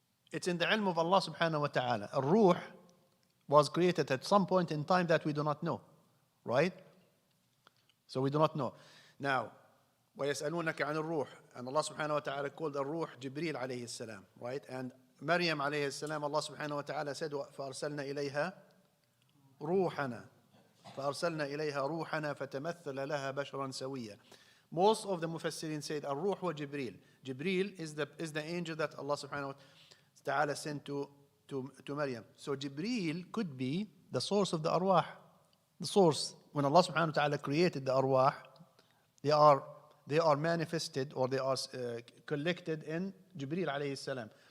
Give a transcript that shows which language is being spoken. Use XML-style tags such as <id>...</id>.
<en>It's in the ilm of Allah subhanahu wa ta'ala. A ruh was created at some point in time that we do not know. Right? So we do not know. Now,</en> <ar>وَيَسْأَلُونَكَ عَنِ الروح,</ar> <en>and Allah subhanahu wa ta'ala called الروح Jibreel alayhi salam, right? And Maryam alayhi salam, Allah subhanahu wa ta'ala said,</en> <ar>فَأَرْسَلْنَا إِلَيْهَا روحنا فأرسلنا إليها روحنا فتمثل لها بشرا سويا.</ar> <en>Most of the Mufassirin said الروح wa Jibreel. Jibreel is the angel that Allah subhanahu wa ta'ala sent to Maryam. So Jibreel could be the source of the arwah. The source, when Allah subhanahu wa ta'ala created the arwah, they are manifested, or they are collected in Jibreel alayhi salam.</en>